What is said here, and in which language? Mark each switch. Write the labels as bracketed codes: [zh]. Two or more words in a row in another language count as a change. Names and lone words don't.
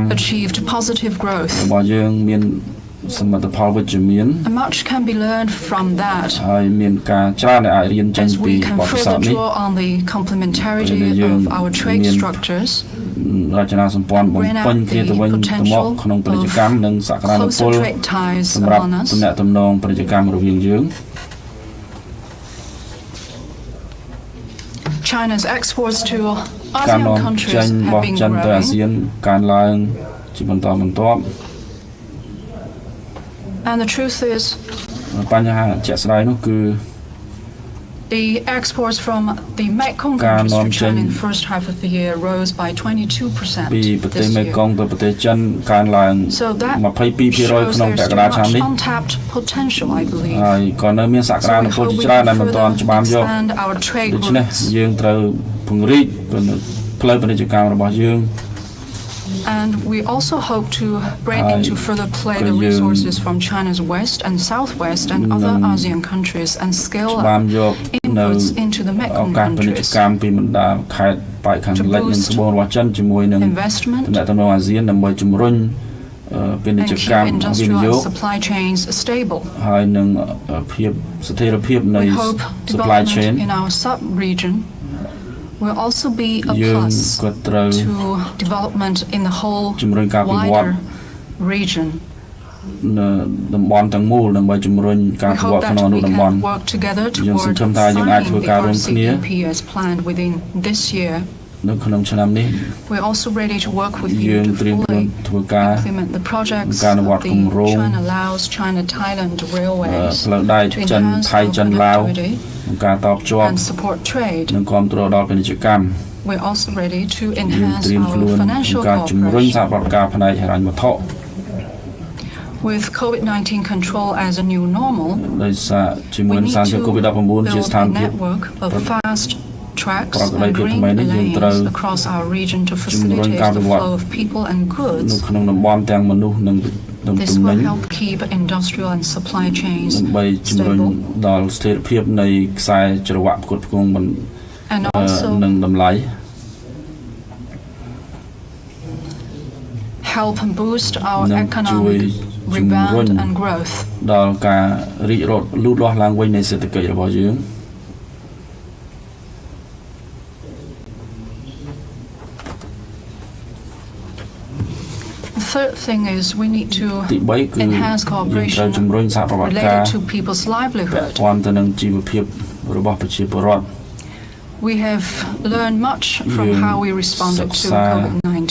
[en] achieved positive growth. [km] របស់យើងមានសមិទ្ធផលវិជ្ជមាន [en] And much can be learned from that [km] ហើយមានការច្រើនដែលអាចរៀនចេញ [en] as [km] ពី [en] we can [km] បទពិសោធ [en] further [km] ន៍នេះ [en] draw on the complementarity of our trade structures, [km] រចនាសម្ព័ន្ធបំពេញគ្នាទៅវិញទៅមកក្នុងពាណិជ្ជកម្មនិងសក្តានុពល [en] closer trade ties [km] សម្រាប់ [en] among [km] ទំនាក់ [en] us. [km] ទំនងពាណិជ្ជកម្មរវាងយើង [en] China's exports to [km] ការនាំ [en] ASEAN [km] ចេញ [en] countries [km] របស់ [en] have been [km] ចិនទៅអា [en] growing, [km] ស៊ានកើនឡើងជាបន្តបន្ទាប់ [en] and the truth is [km] បញ្ហាជាក់ស្ដែងនោះគឺ [en] the exports from the Mekong [km] ការ [en] countries [km] នាំ [en] to [km] ចេញ [en] China in the first half of the year rose by 22% [km] ពីប្រទេស [en] this [km] មេ [en] year. [km] គង្គទៅប្រទេសចិនកើនឡើង [en] So that [km] 22% [en] shows [km] ក្នុង [en] there's [km] ពាក់ក [en] still [km] ណ្ដាលឆ្នាំ [en] much [km] នេះ [en] untapped potential, I believe. [km] ហើយក៏នៅមានសក្តា [en] So [km] នុ [en] we [km] ពល [en] hope [km] ជា [en] we [km] ច្រើន [en] can [km] ដែលមិនទាន់ [en] further [km] ច្បាមយក [en] expand our trade [km] ដូច្នេះ [en] routes, [km] យើងត្រូវពង្រីកផ្លូវពាណិជ្ជកម្មរបស់យើង [en] and we also hope to bring into further play the resources from China's west and southwest and other ASEAN countries and scale [km] បាន [en] up [km] យកនៅ [en] inputs into the [km] ឱ [en] Mekong [km] កាសពាណិជ្ជ [en] countries. [km] កម្មពីបណ្ដាខេត្តប៉ែកខាងលិចនិងត្បូងរបស់ចិនជាមួយនឹង [en] Investment [km] ទំនាក់ទំនងអាស៊ានដើម្បីជំរុញពាណិជ្ជ [en] and [km] កម្ម [en] keep [km] វិនិ [en] industrial [km] យោគ [en] and supply chains stable. [km] ហើយនឹងភាពស្ថិរភាពនៃ [en] We hope supply chain development in our sub-region will also be a [km] យើង [en] plus [km] ក៏ត្រូវ [en] to development in the whole [km] ជំរុញការវិវត្ត [en] wider region. [km] នៅតំបន់ទាំងមូលដើម្បីជំរុញការ [en] We [km] វិវ [en] hope [km] ត្ត [en] that [km] ក្នុងអនុ [en] we [km] តំបន់ [en] can work together [km] យើង [en] toward [km] សង្ឃឹមថាយើងអាចធ្វើការរួម [en] signing [km] គ្នា [en] the RCEP as planned within this year. [km] នៅក្នុងឆ្នាំនេះ [en] We're also ready to work with [km] យើ [en] you [km] ង [en] to [km] ត្រៀមខ្លួន [en] fully [km] ធ្វើការ [en] implement the projects [km] ការអ [en] of [km] នុវត្ត [en] the [km] គម្រោង [en] China-Laos, China-Thailand railways [km] ផ្លូវដែក [en] to [km] ចិន [en] enhance [km] ថៃ [en] our [km] ចិនឡាវ [en] connectivity [km] ក្នុងការតបជាប់ [en] and support trade. [km] និងគ្រប់គ្រងដល់ពាណិជ្ជកម្ម [en] We're also ready to [km] យើង [en] enhance [km] ត្រៀម [en] our [km] ខ្លួនក្នុង [en] financial [km] ការជំរុញសហ [en] cooperation. [km] ប្រតិការផ្នែកហិរញ្ញវត្ថុ [en] With COVID-19 control as a new normal, [km] ដោយសារជាមួយ [en] we [km] នឹង [en] need [km] សារជំងឺ [en] to [km] COVID-19 ជា [en] build [km] ស្ថាន [en] a [km] ភាព [en] network of fast tracks [km] ប្រកបដោយ [en] and [km] ភាព [en] green [km] ថ្មីនេះយើងត្រូវ [en] lanes across our region to [km] ជំរុញ [en] facilitate [km] ការ [en] the [km] វិវត្ត [en] flow of people and [km] នៅ [en] goods. [km] ក្នុងតំបន់ទាំងមនុស្សនិងទំ [en] This [km] និញ [en] will help keep industrial and supply chains [km] ដើម្បីជំរុញ [en] stable [km] ដល់ស្ថិរភាពនៃខ្សែច្រវាក់ផ្គត់ផ្គង់ [en] and also [km] និងតម្លៃ [en] help boost our [km] និងជួយ [en] economic [km] ជំរុញ [en] rebound and growth. [km] ដល់ការរីកលូតលាស់ឡើងវិញនៃសេដ្ឋកិច្ចរបស់យើង [en] We third thing is we need to enhance cooperation related to people's livelihood. We have learned much from how we responded to COVID-19.